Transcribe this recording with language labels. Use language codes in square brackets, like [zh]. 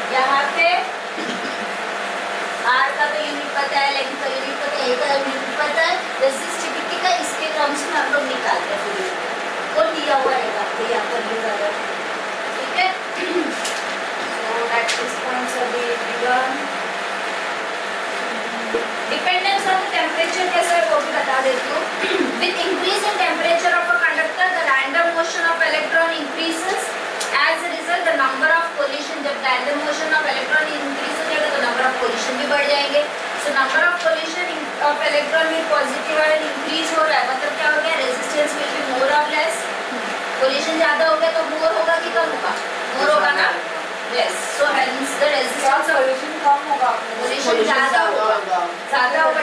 [hi] यहाँ पे R का तो यूनिट पता है, लेंथ का यूनिट पता है, A का यूनिट पता है, रेजिस्टिविटी का इसके टर्म्स में हम लोग निकालते हैं. वो दिया हुआ है आपको यहाँ पर लिखा हुआ है. ठीक है? [en] So that is points are given. Dependence on the temperature [hi] कैसा है वो भी बता देती हूँ. [en] With increase in temperature of a conductor, the random motion of electron increases. As a result, the number of collision, [hi] जब random motion of electron increase हो जाएगा तो [en] number of collision भी बढ़ जाएंगे. So number of collision of electron with positive ion increase हो रहा है, [hi] मतलब क्या हो गया? [en] Resistance will be more or less. [hi] Collision ज़्यादा हो गया तो more होगा कि कम होगा? More होगा ना? [en] Yes. So hence the resistance of [hi] collision कम होगा. collision ज़्यादा होगा. ज़्यादा